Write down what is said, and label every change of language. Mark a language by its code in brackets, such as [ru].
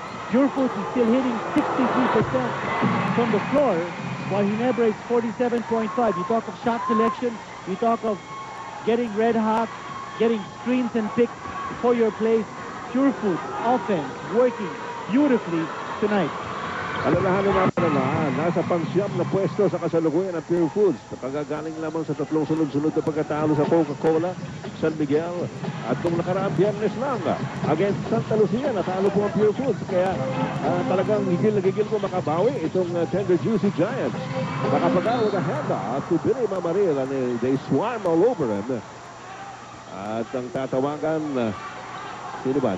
[en] Pure Foods is still hitting 63% from the floor, while Ginebra is 47.5. You talk of shot selection, you talk of getting red hot, getting screens and picks for your plays. Pure Foods offense working beautifully tonight. [tl] Alalahanin natin na nasa pang-siyam na pwesto sa kasalukuyan ng Pure Foods. Nakagagaling lamang sa 3 sunod-sunod na pagkatalo sa Coca-Cola, San Miguel. At kung nakaraang Biyernes lang, against Santa Lucia, natalo po ang Pure Foods. Kaya talagang higil na gigil ko makabawi itong Tender Juicy Giants. [en] Makapagal with a handoff to Billy Mamaril and they swarm all over him. [tl] At ang tatawagan, sino ba?